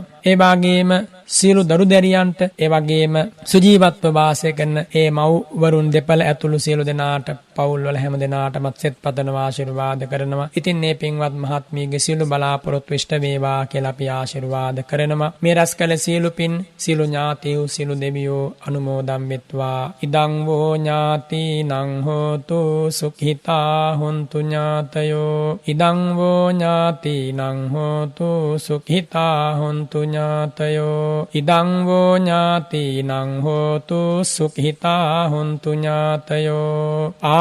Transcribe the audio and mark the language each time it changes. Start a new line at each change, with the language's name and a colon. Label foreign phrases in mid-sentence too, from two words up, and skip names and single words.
Sinhala: ඒ වගේම සියලු දරු දැරියන්ට, ඒ වගේම සුජීවත්ව වාසය කරන ඒ මව්වරුන් දෙපළ ඇතුළු සියලු දෙනාට, පවුල් වල හැම දෙනාටමත් සෙත් පතනවා, ආශිර්වාද කරනවා. ඉතින් මේ පින්වත් මහත්මියගේ සියලු බලාපොරොත්තු ඉෂ්ට වේවා කියලා අපි ආශිර්වාද කරනවා. මේ රැස් කළ සියලු පින් සියලු ඥාතීහු සියලු දෙවියෝ අනුමෝදන් වෙත්වා.
Pali: ඉදං වෝ ඥාතිනං හෝතු සුඛිතා හොන්තු ඥාතයෝ. ඉදං වෝ ඥාතිනං හෝතු සුඛිතා හොන්තු ඥාතයෝ. ඉදං වෝ ඥාතිනං හෝතු සුඛිතා හොන්තු ඥාතයෝ.